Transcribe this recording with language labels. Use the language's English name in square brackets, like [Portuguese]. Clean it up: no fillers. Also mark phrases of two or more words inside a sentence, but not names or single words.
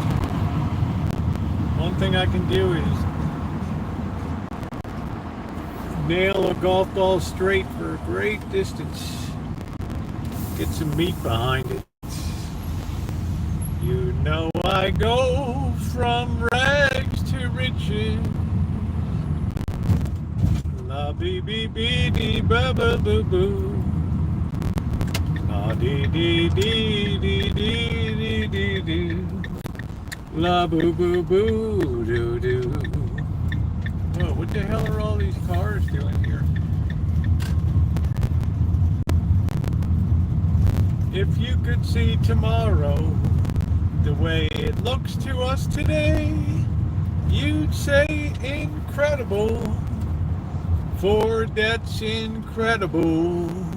[English] One thing I can do is nail a golf ball straight for a great distance. Get some meat behind it. You know I go from rags to riches. La bee bee bee dee ba ba boo boo. La dee dee dee dee dee dee dee dee. La boo boo boo doo doo. Whoa, what the hell are all these cars doing here? If you could see tomorrow the way it looks to us today, you'd say incredible, for that's incredible.